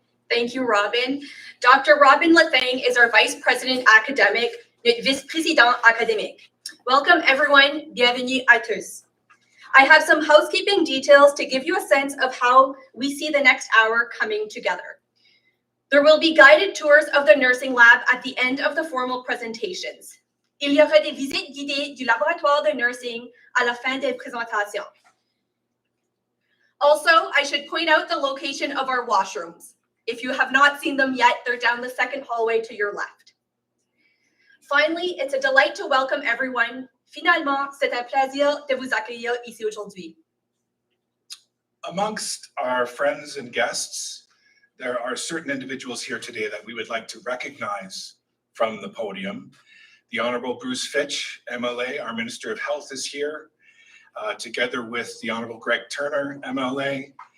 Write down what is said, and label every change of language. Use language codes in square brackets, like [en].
[en] Thank you, Robin. Dr. Robin Lethang is our Vice President Academic, [fr] notre Vice-Président Académique. [en] Welcome everyone, [fr] bienvenue à tous. [en] I have some housekeeping details to give you a sense of how we see the next hour coming together. There will be guided tours of the nursing lab at the end of the formal presentations. [fr] Il y aura des visites guidées du laboratoire de nursing à la fin des présentations. [en] Also, I should point out the location of our washrooms. If you have not seen them yet, they're down the second hallway to your left. Finally, it's a delight to welcome everyone. [fr] Finalement, c'est un plaisir de vous accueillir ici aujourd'hui. [en] Amongst our friends and guests, there are certain individuals here today that we would like to recognize from the podium. The Honorable Bruce Fitch, MLA, our Minister of Health, is here, together with the Honorable Greg Turner, MLA.